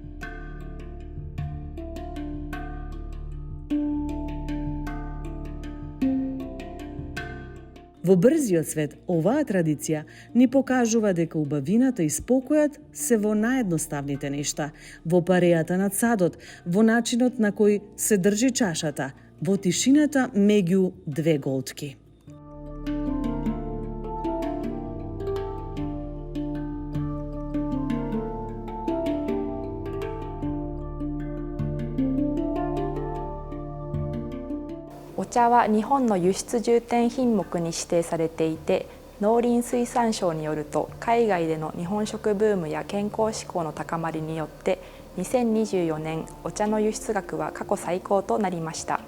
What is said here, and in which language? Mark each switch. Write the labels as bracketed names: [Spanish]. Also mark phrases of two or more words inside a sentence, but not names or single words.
[Macedonian] Во брзиот свет, оваа традиција ни покажува дека убавината и спокојот се во наједноставните нешта, во парејата над садот, во начинот на кој се држи чашата, во тишината меѓу две голтки. [Japanese] お茶は日本の輸出重点品目に指定されていて、農林水産省によると海外での日本食ブームや健康志向の高まりによって2024年お茶の輸出額は過去最高となりました。